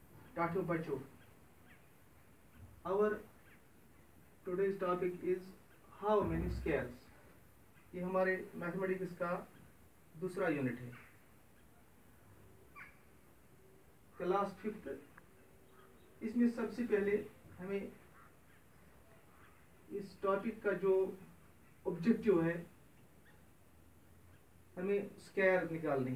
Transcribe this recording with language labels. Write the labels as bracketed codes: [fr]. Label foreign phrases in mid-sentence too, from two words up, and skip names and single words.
[hi] टाटो बच्चों, [en] our today's topic is how many squares। [hi] ये हमारे मैथमेटिक्स का दूसरा यूनिट है, क्लास 5। इसमें सबसे पहले हमें इस टॉपिक का जो ऑब्जेक्टिव है, हमें स्क्वायर निकालने।